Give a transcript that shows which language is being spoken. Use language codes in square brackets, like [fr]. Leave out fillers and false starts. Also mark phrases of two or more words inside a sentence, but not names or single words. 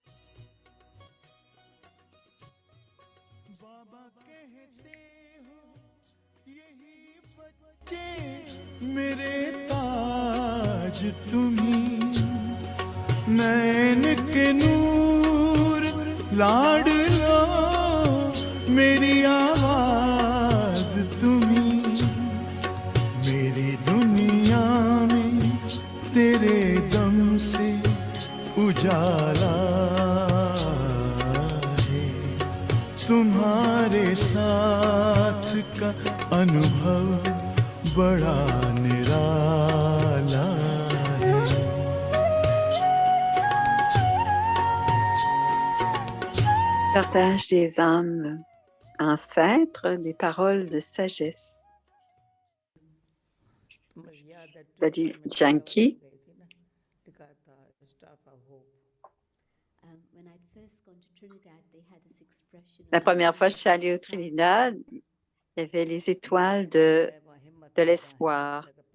[hi] मेरे ताज तुम्ही नैन के नूर लाडलो मेरी आवाज तुम्ही मेरी दुनिया में तेरे दम से उजाला है तुम्हारे साथ का अनुभव बड़ा निराला है [fr] Partage des âmes ancêtres, des paroles de sagesse. Daddy Janki. La première fois que je suis allée au Trinidad, il y avait les étoiles de l'espoir.